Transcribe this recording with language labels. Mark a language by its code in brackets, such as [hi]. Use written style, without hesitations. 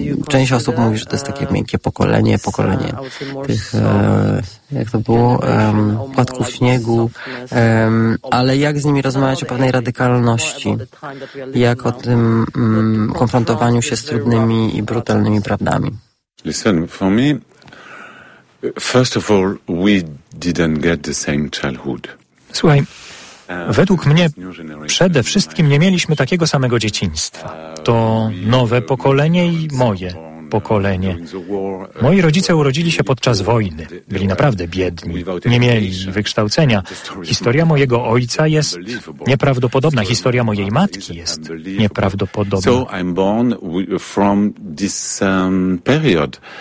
[pl] Część osób mówi, że to jest takie miękkie pokolenie tych, jak to było, płatków śniegu, ale jak z nimi rozmawiać o pewnej radykalności, jak o tym konfrontowaniu się z trudnymi i brutalnymi prawdami? [en] Listen, for me, first of all, we didn't get the same childhood. [pl] Słuchaj. Według mnie przede wszystkim nie mieliśmy takiego samego dzieciństwa. To nowe pokolenie i moje. pokolenie. Moi rodzice urodzili się podczas wojny. Byli naprawdę biedni. Nie mieli wykształcenia. Historia mojego ojca jest nieprawdopodobna. Historia mojej matki jest nieprawdopodobna. [en] So I'm born from this period.